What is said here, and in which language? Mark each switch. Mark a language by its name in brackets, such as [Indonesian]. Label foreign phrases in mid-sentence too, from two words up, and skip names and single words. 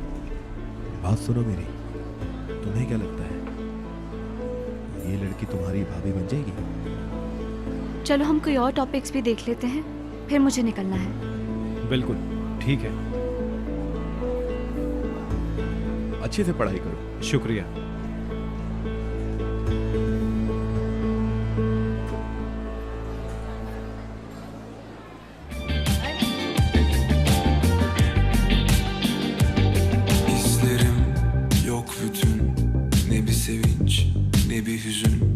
[Hindi] बात सुनो मेरी, तुम्हें क्या लगता है ये लड़की तुम्हारी भाभी बन जाएगी? चलो हम कोई और टॉपिक्स भी देख लेते हैं, फिर मुझे निकलना है। बिल्कुल ठीक है, अच्छे से पढ़ाई करो। शुक्रिया। [Turkish] İzlerim yok bütün, ne bir sevinç ne bir hüzün.